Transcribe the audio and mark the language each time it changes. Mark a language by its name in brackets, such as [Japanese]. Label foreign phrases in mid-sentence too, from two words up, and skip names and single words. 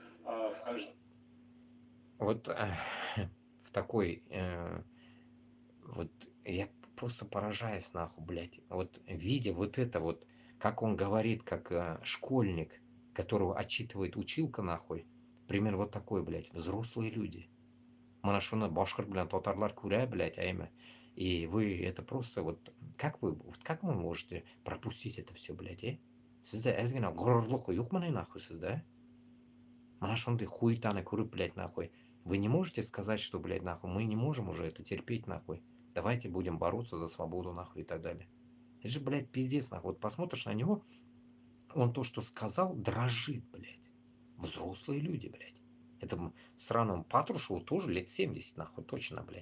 [Russian] Вот в такой... вот я просто поражаюсь, нахуй, блядь. Вот видя вот это вот, как он говорит, как школьник, которого отчитывает училка, нахуй. Пример вот такой, блядь. Взрослые люди. [Uzbek] Mana shuni boshqir bilan totarlar ko'ray, блядь, ayma. [Russian] И вы это просто вот... Как вы можете пропустить это все, блядь, [Uzbek] Sizda ozgina g'ururlik yo'qmi nахуй sizda? Mana shunday хуйтаны ko'rib, [Russian] блядь, нахуй. Вы не можете сказать, что, блядь, нахуй, мы не можем уже это терпеть, нахуй. Давайте будем бороться за свободу, нахуй, и так далее. Это же, блядь, пиздец, нахуй. Вот посмотришь на него, он то, что сказал, дрожит, блядь. Взрослые люди, блядь. Этому сраному Патрушеву тоже лет 70, нахуй, точно, блядь.